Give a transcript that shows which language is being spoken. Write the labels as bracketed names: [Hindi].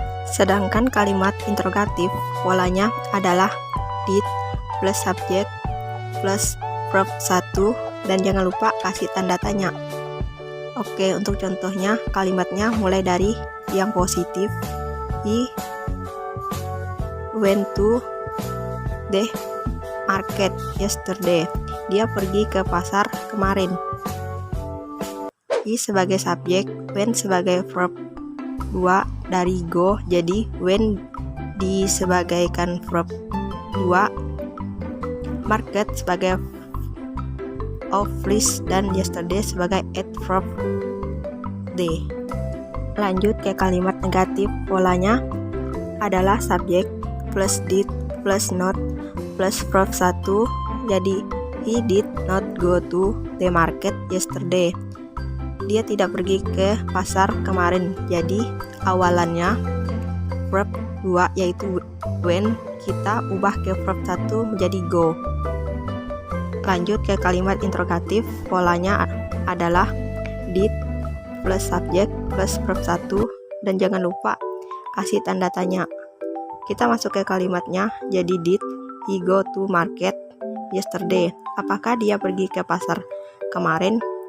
[Indonesian] Sedangkan kalimat interrogatif polanya adalah did plus subjek plus verb 1, dan jangan lupa kasih tanda tanya. Oke, untuk contohnya kalimatnya mulai dari yang positif. [English] He went to the market yesterday. [Indonesian] Dia pergi ke pasar kemarin. He sebagai subjek, went sebagai verb 2 dari go, jadi went disebagaikan verb 2, market sebagai of list, dan yesterday sebagai adverb day. Lanjut ke kalimat negatif, polanya adalah subjek plus did plus not plus verb 1, jadi [English] he did not go to the market yesterday. [Indonesian] Dia tidak pergi ke pasar kemarin, jadi awalannya verb 2 yaitu when, kita ubah ke verb 1 menjadi go. Lanjut ke kalimat interrogatif, polanya adalah did plus subjek plus verb 1, dan jangan lupa kasih tanda tanya. Kita masuk ke kalimatnya, jadi [English] did he go to market yesterday? [Indonesian] Apakah dia pergi ke pasar kemarin?